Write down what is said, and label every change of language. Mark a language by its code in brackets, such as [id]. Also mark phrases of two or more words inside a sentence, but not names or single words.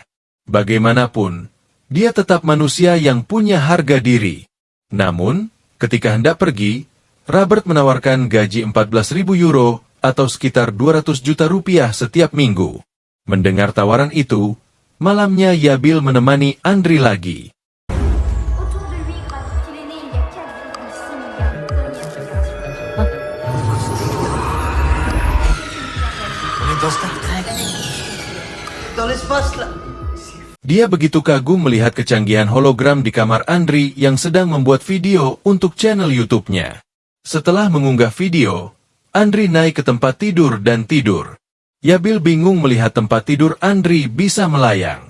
[id] Bagaimanapun, dia tetap manusia yang punya harga diri. Namun, ketika hendak pergi, Robert menawarkan gaji 14.000 euro atau sekitar 200 juta rupiah setiap minggu. Mendengar tawaran itu, malamnya Yabil menemani Andri lagi. [fr] Autour de lui gravite qu'il est né il y a 4,6 milliards de On est dans Star Trek. Dans l'espace, là. [id] Dia begitu kagum melihat kecanggihan hologram di kamar Andri yang sedang membuat video untuk channel YouTube-nya. Setelah mengunggah video, Andri naik ke tempat tidur dan tidur. Yabil bingung melihat tempat tidur Andri bisa melayang.